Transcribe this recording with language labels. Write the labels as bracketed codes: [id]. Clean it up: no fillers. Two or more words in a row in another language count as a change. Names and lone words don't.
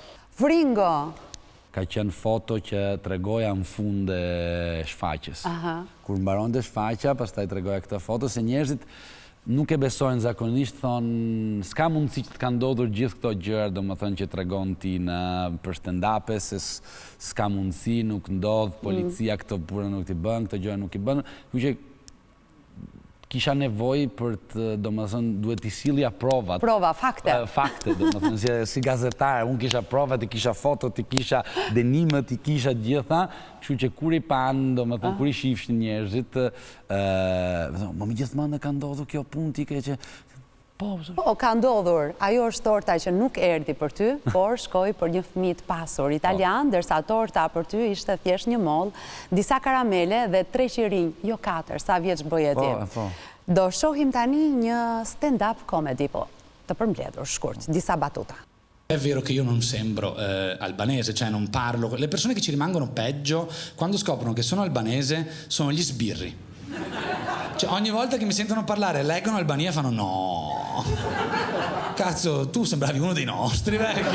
[sq] Fringo! Ka qenë foto që tregoja në fund e shfaqjes. Kur mbaron të shfaqja, pas taj tregoja këtë foto, se njerëzit nuk e besojnë zakonisht, thonë, s'ka mundësi që të ka ndodhur gjithë këto gjërë, do më thënë që tregon ti për stand-up, se s'ka mundësi, nuk ndodhë, policia këto pura nuk t'i bën, këto gjërë nuk i bën, ku që kisha nevoj për të, do më thënë, duhet t'i silja provat. Prova, fakte. Fakte, do më thënë, si gazetar, unë kisha provat, i kisha fotot, i kisha denimet, i kisha gjitha, kështu që kur i panë, do më thënë, kur i shifshin njerëzit, më gjithmonë dhe ka ndodhur kjo punë ti ke që... Po, ka ndodhur. Ajo është torta që nuk erdi për ty, por shkoj për një fëmijë të pasur italian, dërsa torta për ty ishte thjesht një moll, disa karamele dhe 3 qirinj, jo 4, sa vjeç bëje ti. Do shohim tani një [en] stand-up comedy, [sq] po, të përmbledhur shkurt, disa battuta. [it] È vero che io non sembro albanese, cioè non parlo. Le persone che ci rimangono peggio, quando scoprono che sono albanese, sono gli sbirri. Cioè, ogni volta che mi sentono parlare, leggono Albania e fanno no. Cazzo, tu sembravi uno dei nostri, vecchio.